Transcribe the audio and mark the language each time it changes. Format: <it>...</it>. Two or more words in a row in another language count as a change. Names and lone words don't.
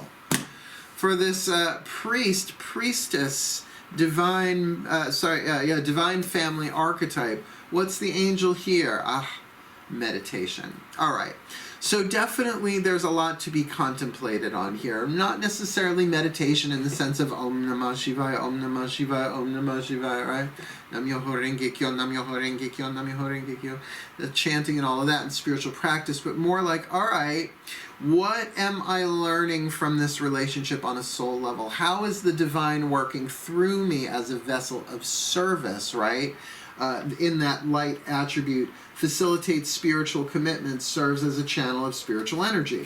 <en>For this priestess, divine family archetype, what's the angel here? Meditation. All right. So definitely there's a lot to be contemplated on here. Not necessarily meditation in the sense of</en> <sa>ॐ नमः शिवाय, ॐ नमः शिवाय, ॐ नमः शिवाय,</sa> <en>right?</en> <ja>南無妙法蓮華経、南無妙法蓮華経、南無妙法蓮華経.</ja> <en>The chanting and all of that and spiritual practice, but more like, all right, what am I learning from this relationship on a soul level? How is the divine working through me as a vessel of service, right? In that light attribute, facilitates spiritual commitment, serves as a channel of spiritual energy.</en>